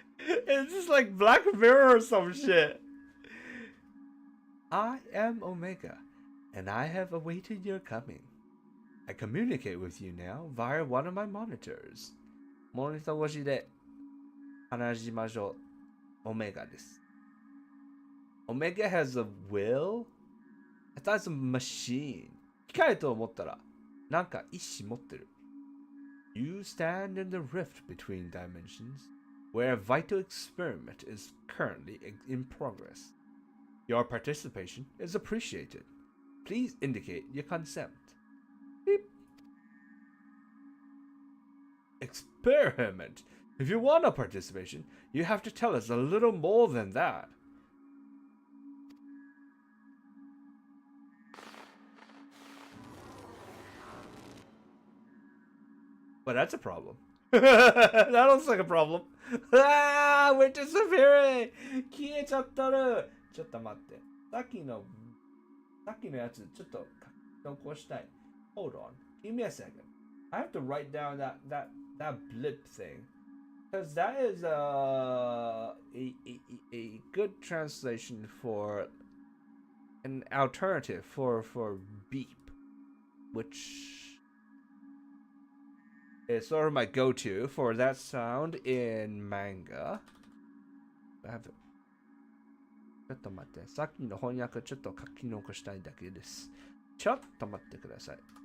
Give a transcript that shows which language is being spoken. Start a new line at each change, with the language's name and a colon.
English: It's just like Black Mirror or some shit. I am Omega, and I have awaited your coming. I communicate with you now via one of my monitors.
Japanese: モニター越しで話しましょう。
English: Omega
Japanese: です。
English: Omega has a will? I thought it's a machine.
Japanese: 機械と思ったら、なんか意志持ってる。
English: You stand in the rift between dimensions, where a vital experiment is currently in progress. Your participation is appreciated. Please indicate your consent. Beep. Experiment. If you want a participation, you have to tell us a little more than that. But that's a problem. That looks like a problem. Ah, we're disappearing!
Japanese: 消えちゃったる。ちょっと待って。さっきのやつ、ちょっと書き残したい。
English: Hold on. Give me a second. I have to write down that blip thing. Because that is a good translation for an alternative for beep, which is sort of my go-to for that sound in manga. I have it.
Japanese: ちょっと待って。さっきの翻訳ちょっと書き残したいだけです。ちょっと待ってください。